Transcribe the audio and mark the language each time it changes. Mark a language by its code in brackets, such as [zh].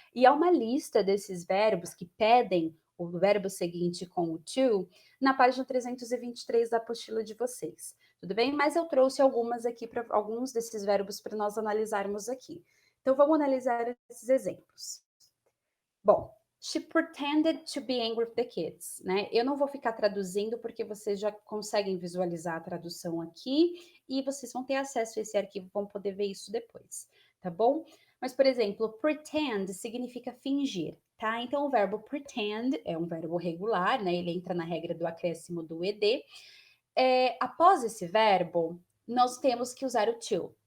[pt] E há uma lista desses verbos que pedem o verbo seguinte com o to na página 323 da apostila de vocês. Tudo bem? Mas eu trouxe algumas aqui para alguns desses verbos para nós analisarmos aqui. Então vamos analisar esses exemplos. [en] Bom, she pretended to be angry with the kids, né? [pt] Eu não vou ficar traduzindo porque vocês já conseguem visualizar a tradução aqui e vocês vão ter acesso a esse arquivo, vão poder ver isso depois, tá bom? Mas, por exemplo, pretend significa fingir, tá? Então, o verbo pretend é um verbo regular, né? Ele entra na regra do acréscimo do ed. Após esse verbo, nós temos que usar o to.